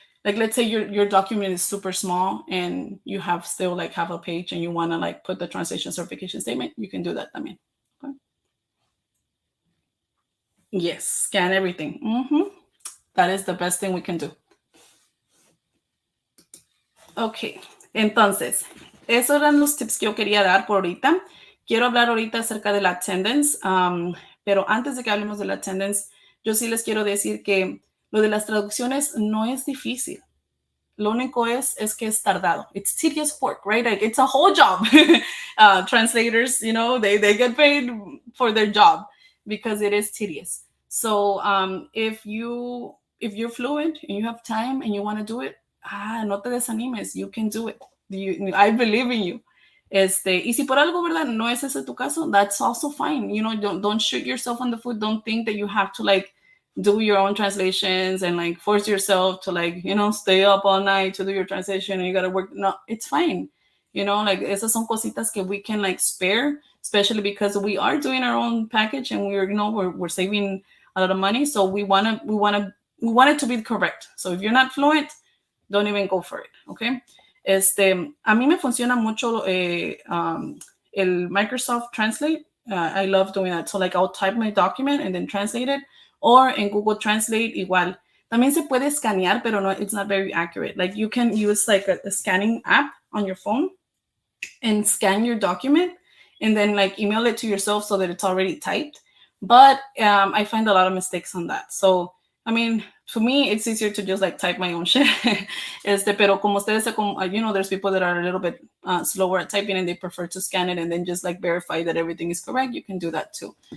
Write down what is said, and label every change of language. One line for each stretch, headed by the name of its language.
English: Like let's say your document is super small and you have still like half a page and you want to like put the translation certification statement, you can do that también. Okay. Yes, scan everything. That is the best thing we can do.
Spanish: Ok, entonces, esos eran los tips que yo quería dar por ahorita. Quiero hablar ahorita acerca de la attendance, pero antes de que hablemos de la attendance, yo sí les quiero decir que lo de las traducciones no es difícil. Lo único es que es tardado.
English: It's tedious work, right? Like it's a whole job. Translators, they get paid for their job because it is tedious. So if you're fluent and you have time and you want to do it,
Spanish: no te desanimes.
English: You can do it. I believe in you.
Spanish: Y si por algo, ¿verdad? No es ese tu caso,
English: that's also fine. Don't shoot yourself on the foot. Don't think that you have to like do your own translations and like force yourself to like, stay up all night to do your translation and you got to work. No, it's fine. Like
Spanish: esas son cositas que
English: we can like spare, especially because we are doing our own package and we're saving a lot of money. So we want it to be correct. So if you're not fluent, don't even go for it. Okay.
Spanish: A mí me funciona mucho el Microsoft Translate.
English: I love doing that. So like I'll type my document and then translate it. Or in Google Translate, igual.
Spanish: También se puede escanear, pero no,
English: it's not very accurate. Like you can use like a scanning app on your phone and scan your document and then like email it to yourself so that it's already typed. But I find a lot of mistakes on that. So, I mean, for me, it's easier to just like type my own shit.
Spanish: Pero como ustedes,
English: there's people that are a little bit slower at typing and they prefer to scan it and then just like verify that everything is correct. You can do that too.